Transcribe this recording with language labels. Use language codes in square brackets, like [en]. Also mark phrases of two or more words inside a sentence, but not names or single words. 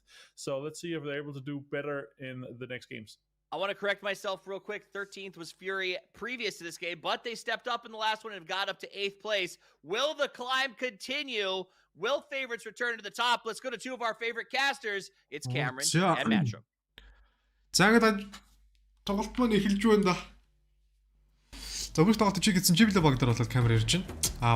[en] So let's see if they're able to do better in the next games. I want to correct myself real quick. 13th was Fury previous to this game, but they stepped up in the last one and have got up to 8th place. Will the climb continue? Will favorites return to the top? Let's go to two of our favorite casters. It's Cameron and Matchroom. [mn] За ингээд тоглолт маань эхэлж байна да. За бүгд тоглолт чи гэсэн жиблэ баг дээр болоод камер ирж байна.